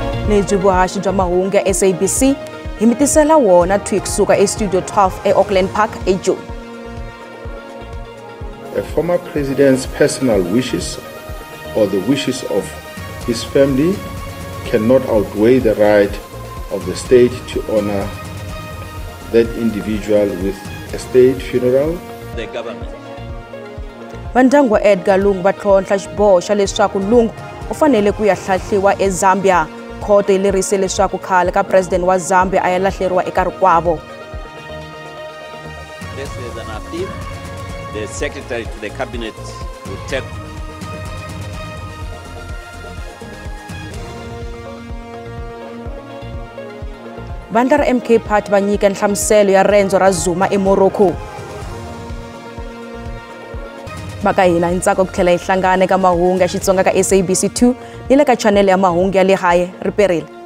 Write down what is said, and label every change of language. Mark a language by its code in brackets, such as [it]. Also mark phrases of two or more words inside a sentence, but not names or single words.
[ts] lebyi vuhaxi bya mahungu ya SABC hi mitisela wona kusuka estudio 12 eAuckland Park eJoni. [en] A former president's personal wishes or the wishes of his family cannot outweigh the right of the state to honor that individual with a state funeral. The government. [ts] Vandyangu wa Edgar Lungu va tlhontlha xiboho xa leswaku Lungu u fanele ku ya hlahliwa eZambia. Khoto yi lerise leswaku khale ka president wa Zambia a ya lahleriwa eka rikwavo. [en] This is an appeal. The secretary to the cabinet will take. [ts] Vandla ra MK Party va nyika nhlamuselo ya rendzo ra Zuma eMorocco. Maka hina hi ntsako ku tlhela hi hlangana eka mahungu ya Xitsonga ka SABC2 ni le ka channel ya mahungu ya le haye Riperile.